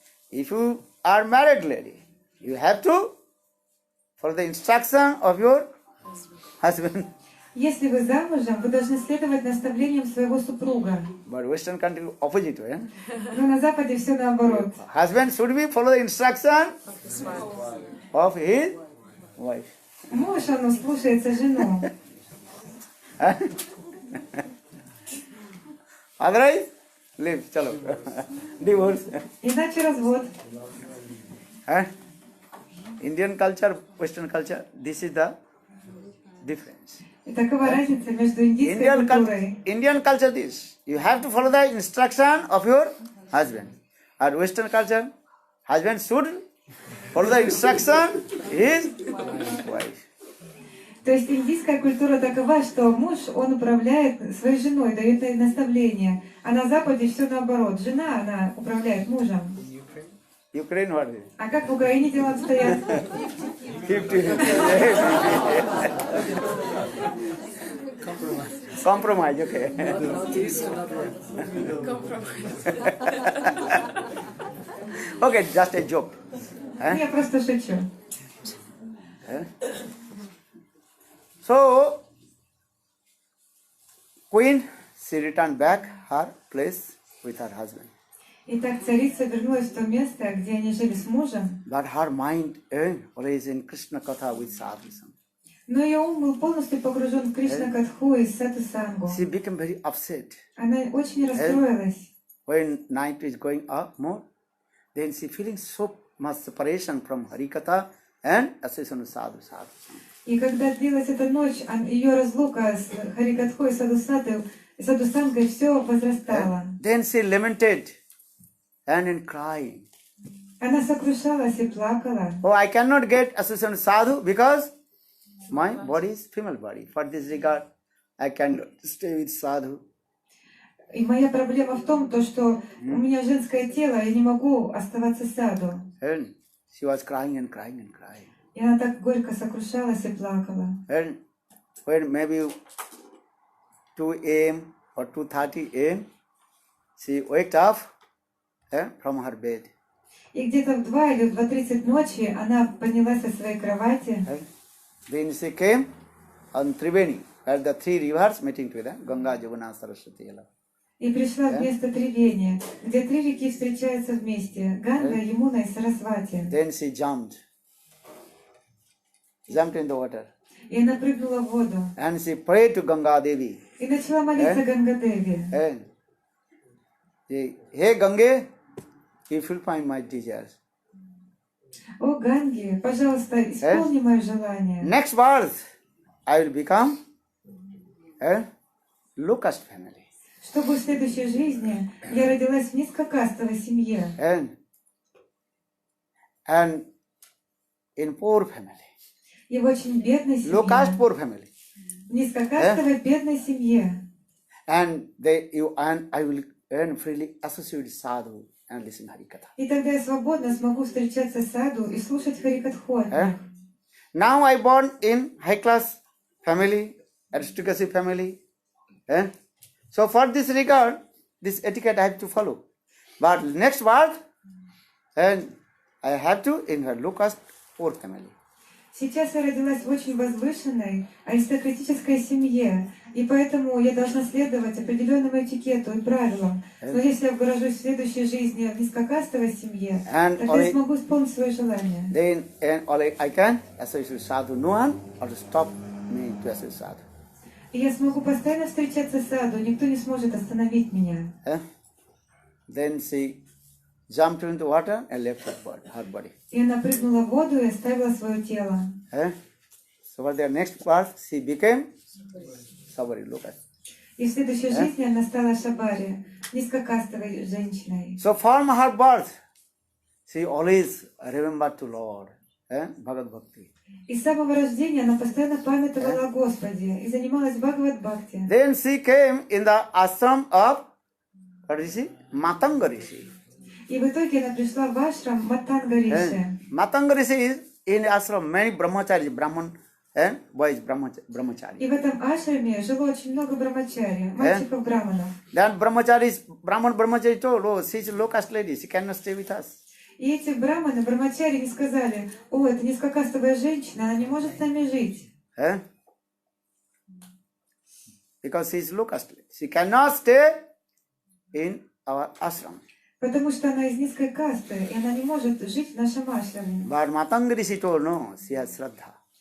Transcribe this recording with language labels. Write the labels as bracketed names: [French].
[English] If you are married lady, you have to follow the instruction of your husband. [Russian] Если вы замужем, вы должны следовать наставлениям своего супруга. [English] But Western country opposite way. [Russian] Но на Западе все наоборот. [English] Husband should be follow the instruction of his wife. [Russian] Муж, он слушается жену. [English] Otherwise, leave, chalo. Divorce. [Russian] Иначе развод. [English] Indian culture, Western culture, this is the difference. [Russian] И такова разница между индийской культурой. [English] Indian culture this. You have to follow the instruction of your husband. Or Western culture, husband should follow the instruction of his wife. [Russian] То есть индийская культура такова, что муж, он управляет своей женой, дает ей наставления. А на Западе все наоборот. Жена, она управляет мужем. [English] Ukraine what is it? [Russian] А как в Украине дела обстоят? [English] 50. Compromise, okay. Not this, not that. Okay, just a joke. [Russian] Я просто шучу. [English] So, queen, she returned back her place with her husband. [Russian] Итак, царица вернулась в то место, где они жили с мужем. [English] But her mind always in Krishna Katha with sadhusam. [Russian] Но ее ум был полностью погружен в Кришна-катху и Сату-сангу. [English] She became very upset. [Russian] Она очень расстроилась. [English] When night is going up more, then she feeling so much separation from Harikatha and association with sadhu. [Russian] И когда длилась эта ночь, ее разлука с Харикатхой и Садхусангой все возрастало. [English] Then she lamented and in crying. [Russian] Она сокрушалась и плакала. [English] Oh, I cannot get association with sadhu because my body is female body. For this regard, I cannot stay with sadhu. [Russian] И моя проблема в том, что у меня женское тело, я не могу оставаться саду. [English] And she was crying and crying and crying. [Russian] И она так горько сокрушалась и плакала. [English] And when maybe 2 a.m. or 2:30 a.m., she waked up from her bed. [Russian] И где-то в 2 или в 2:30 ночи она поднялась со своей кровати. [English] Then she came on Triveni, where the three rivers meeting together, Ganga, Jamuna, Saraswati. [Russian] И пришла в место Тривения, где 3 реки встречаются вместе: Ганга, Ямуна и Сарасвати. [English] Then she jumped in the water. [Russian] И она прыгнула в воду. [English] And she prayed to Ganga Devi. [Russian] И начала молиться Гангадеви. [English] And hey Gange, you fulfill my desires. [Russian] О, Ганги, пожалуйста, исполни мое желание. [English] Next birth, I will become a low-caste family. [Russian] Чтобы в следующей жизни я родилась в низкокастовой семье. [English] And in poor family. [Russian] И в очень бедной семье. [English] Low-caste poor family. [Russian] В низкокастовой бедной семье. [English] And I will freely associate with sadhu and listen Harikatha. [Russian] И тогда я свободно смогу встречаться с саду и слушать Харикатху. [English] Now I born in high-class family, aristocracy family. So for this regard, this etiquette I have to follow. But next birth, and I have to in her low-caste poor family. [Russian] Сейчас я родилась в очень возвышенной аристократической семье, и поэтому я должна следовать определенному этикету и правилам. Но если я выражусь в следующей жизни в низкокастовой семье, тогда я смогу исполнить свое желание. [English] Then I can associate with sadhu. No one or to stop me to associate with sadhu. [Russian] И я смогу постоянно встречаться с саду, никто не сможет остановить меня. [English] Then she jumped into water and left her body. [Russian] И она прыгнула в воду и оставила свое тело. [English] So for their next birth, she became Sabari, look at. [Russian] И в следующей жизни она стала Шабари, низкокастовой женщиной. [English] So from her birth, she always remembered to Lord, Bhagavad Bhakti. [Russian] И с самого рождения она постоянно памятовала о Господе и занималась Бхагавад-бхакти. [English] Then she came in the ashram of, what is it? Matanga Rishi. [Russian] И в итоге она пришла в ашрам Матанга Риши. [English] Matanga Rishi is in ashram many brahmacharis, Brahman and boys brahmachari. [Russian] И в этом ашраме жило очень много брамачари, мальчиков-браманов. [English] Then Brahman brahmachari told, oh, she is a low caste lady, she cannot stay with us. [Russian] И эти браманы, брамачари, не сказали: о, это низкокастовая женщина, она не может с нами жить. [English] Because she is low caste. She cannot stay in our ashram. [Russian] Потому что она из низкой касты, и она не может жить в нашем ашраме. [English] But Matanga Rishi told, no, she has Sraddha.